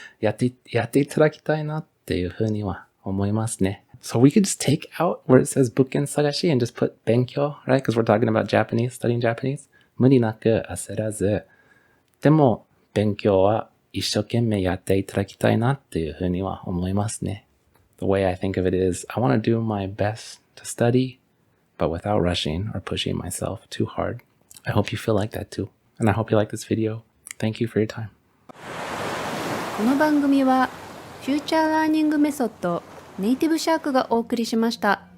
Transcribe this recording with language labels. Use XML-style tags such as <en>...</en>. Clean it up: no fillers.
<ja>やっていただきたいなっていうふうには思いますね。</ja> <en>So we could just take out where it says bukken sagashi and just put benkyo, right? Because we're talking about Japanese, studying Japanese.</en> <ja>無理なく焦らずでも勉強は一生懸命やっていただきたいなっていうふうには思いますね。</ja> <en>The way I think of it is, I want to do my best to study, but without rushing or pushing myself too hard. I hope you feel like that too. And I hope you like this video. Thank you for your time.</en> <ja>この番組はフューチャーラーニングメソッドネイティブシャークがお送りしました。</ja>